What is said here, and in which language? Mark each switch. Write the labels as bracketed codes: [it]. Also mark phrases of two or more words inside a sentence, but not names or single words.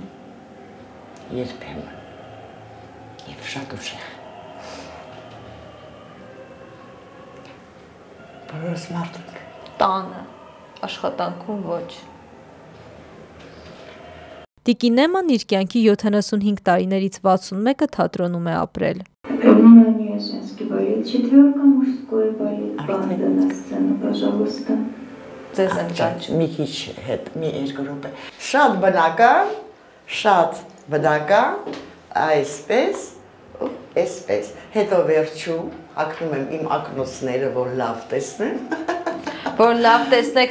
[hy] Երբեմն եւ շատ ուժեղ։ Բոլորս մարդիկ Տանը, աշխատանքում ոչ։ Տիկին Էման իր կյանքի 75 տարիներից 61-ը թատրոնում է ապրել։ [ru] Внимание, женский балет. Четверка, мужской балет. Банда на сцену, пожалуйста. [hy] Ձեզ են կանչում։ մի քիչ հետ, մի երկու րոպե։ Շատ բնական, շատ բնական, այսպես, այսպես։ Հետո վերջում հագնում եմ իմ ակնոցները, որ լավ տեսնեն։ Որ լավ տեսնեք